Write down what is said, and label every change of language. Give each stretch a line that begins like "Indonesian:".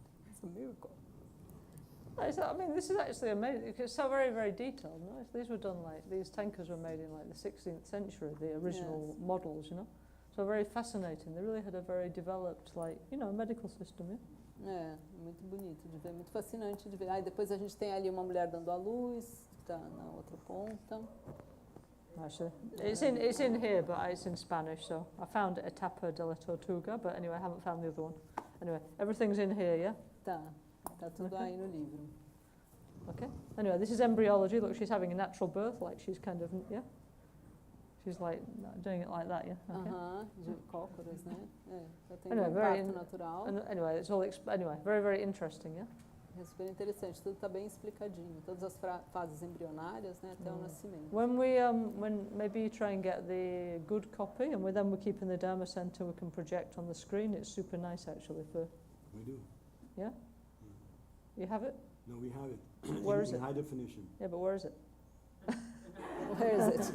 English: It's a miracle. I mean, this is actually amazing. It's so very, very detailed. No? These were done these tankers were made in like the 16th century, the original models, you know. So very fascinating. They really had a very developed, medical system. Yeah?
Portuguese: Muito bonito de ver, muito fascinante de ver. Aí depois a gente tem ali uma mulher dando à luz, que está na outra ponta.
English: Actually, it's in here, but it's in Spanish. So I found Etapa de la Tortuga, but anyway, I haven't found the other one. Anyway, everything's in here, yeah.
Portuguese: Tá tudo aí no livro.
English: Okay. Anyway, this is embryology. Look, she's having a natural birth, like she's kind of, yeah. She's like doing it like that, yeah. Okay.
Portuguese: De cócoras, né? Tá tendo
English: Anyway,
Portuguese: parto natural.
English: Anyway, it's all very, very interesting, yeah.
Portuguese: É super interessante, tudo está bem explicadinho, todas as fases embrionárias, né, até o nascimento.
English: When maybe you try and get the good copy, and then we're keeping the Dharma Center, we can project on the screen. It's super nice actually for. We do. Yeah. You have it? No, we have it. Where is it? In high definition. Yeah, but where is it? Where is it?